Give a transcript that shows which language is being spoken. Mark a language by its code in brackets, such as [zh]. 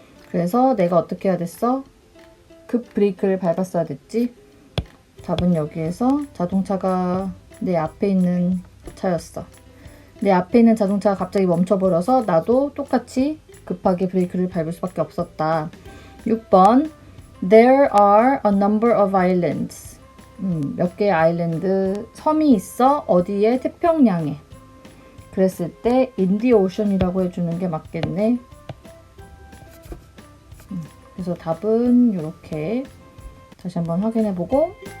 [ko] 그래서 내가 어떻게 해야 됐어? 급 브레이크를 밟았어야 됐지. 답은 여기에서 자동차가 내 앞에 있는 차였어. 내 앞에 있는 자동차가 갑자기 멈춰버려서 나도 똑같이 급하게 브레이크를 밟을 수밖에 없었다. [en] 6번 There are a number of islands. [ko] 몇 개의 아일랜드, 섬이 있어. 어디에? 태평양에. 그랬을 때 in the ocean이라고 해주는 게 맞겠네. 그래서 답은 이렇게 다시 한번 확인해보고